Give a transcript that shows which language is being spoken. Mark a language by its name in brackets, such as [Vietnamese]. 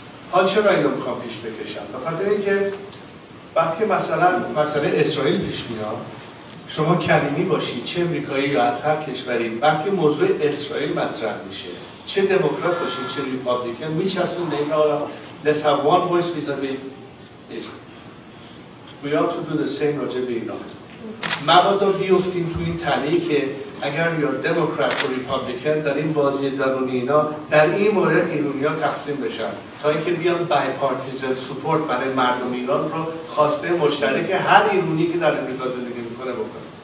[Persian] حال چرا اینو میخوام پیش بکشم؟ به خاطر اینکه وقتی مثلا مسئله اسرائیل پیش میاد، شما کلیمی باشید چه امریکایی یا از هر کشوری، وقتی موضوع اسرائیل مطرح میشه، چه دموکرات باشید چه ریپابلیکن، میچسبون به این آقا [English] let's have one voice vis-a-vis Israel. We ought to do the same [Persian] راجع به ایران. مبادا بیفتیم تو این تله‌ای که اگر یا دموکرات و ریپابلیکن در این بازی درونی اینا در این مورد ایرانی‌ها تقسیم بشن تا اینکه بیان بایپارتیزن سپورت برای مردم ایران رو خواسته مشترک هر ایرانی که در امریکا زندگی میکنه بکنه.